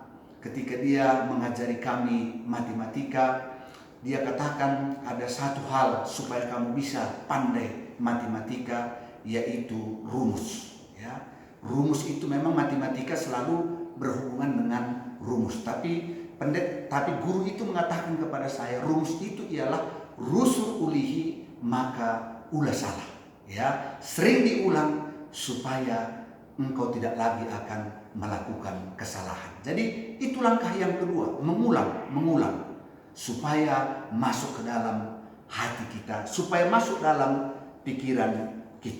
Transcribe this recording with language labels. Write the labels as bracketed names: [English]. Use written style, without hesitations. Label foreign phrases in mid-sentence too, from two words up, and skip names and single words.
[Indonesian] Ketika dia mengajari kami matematika, dia katakan ada satu hal supaya kamu bisa pandai matematika, yaitu rumus. Ya, rumus itu memang matematika selalu berhubungan dengan rumus. Tapi guru itu mengatakan kepada saya, rumus itu ialah [Batak Karo] rusur ulihi maka ulah salah. [Indonesian] Ya, sering diulang supaya engkau tidak lagi akan melakukan kesalahan. Jadi itu langkah yang kedua, mengulang supaya masuk ke dalam hati kita, supaya masuk dalam pikiran kita.